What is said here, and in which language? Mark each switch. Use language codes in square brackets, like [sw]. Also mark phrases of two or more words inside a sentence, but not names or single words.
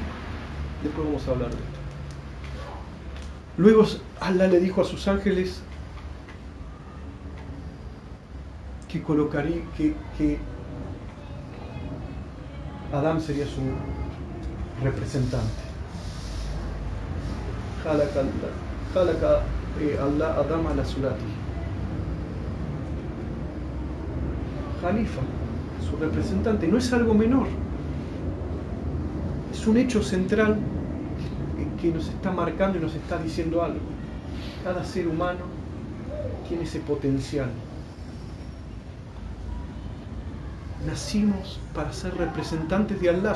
[es] Después vamos a hablar de esto. Luego Allah le dijo a sus ángeles que colocaría que Adán sería su representante. [ar] خلق الله آدم على صورته. [es] Jalifa, su representante, no es algo menor. Es un hecho central que nos está marcando y nos está diciendo algo. Cada ser humano tiene ese potencial. Nacimos para ser representantes de Allah.